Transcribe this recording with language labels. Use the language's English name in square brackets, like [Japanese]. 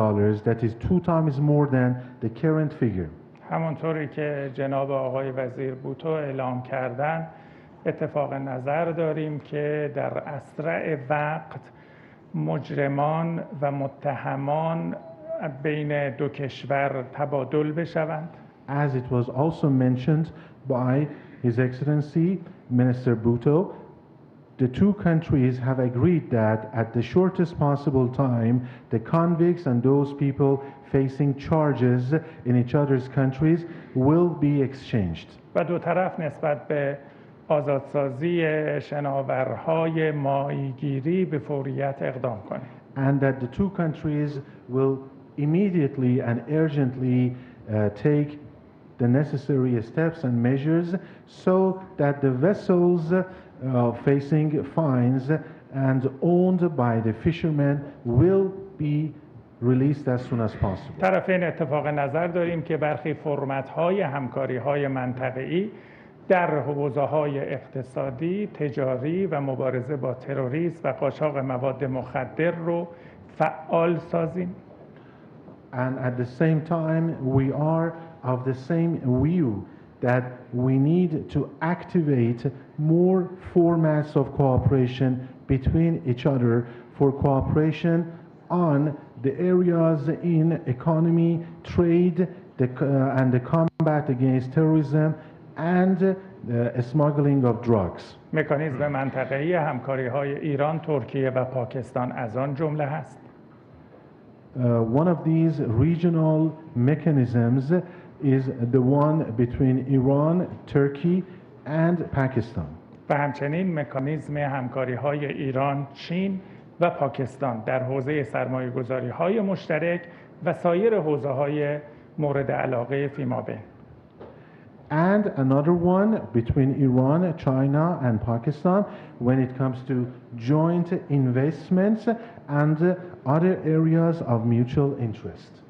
[English] That is 2 times more than the current figure. [Persian] همونطوری که جناب آقای وزیر بوتو اعلام کردن اتفاق نظر داریم که در اسرع وقت مجرمان و متهمان بین دو کشور تبادل بشوند. [English] As it was also mentioned by His Excellency Minister Bhutto, the two countries have agreed that at the shortest possible time, the convicts and those people facing charges in each other's countries will be exchanged. [Persian] و دو طرف نسبت به آزادسازی شناورهای ماهیگیری به فوریت اقدام کنند. [English] And that the two countries will immediately and urgently take the necessary steps and measures so that the vessels facing fines and owned by the fishermen will be released as soon as possible. [Persian] طرفین اتفاق نظر داریم که برخی فرمت‌های همکاری‌های منطقه‌ای در حوزه‌های اقتصادی، تجاری و مبارزه با تروریسم و قاچاق مواد مخدر رو فعال سازیم. [English] And at the same time, we are of the same view that we need to activate more formats of cooperation between each other for cooperation on the areas in economy, trade, and the combat against terrorism and smuggling of drugs. [Persian] مکانیزم منطقه‌ای همکاری‌های ایران، ترکیه و پاکستان از آن جمله هست. [English] One of these regional mechanisms is the one between Iran, Turkey and Pakistan. [Persian] و همچنین مکانیزم همکاری‌های ایران، چین و پاکستان در حوزه سرمایه‌گذاری‌های مشترک و سایر حوزه‌های مورد علاقه فیمابین. [English] And another one between Iran, China and Pakistan when it comes to joint investments and other areas of mutual interest.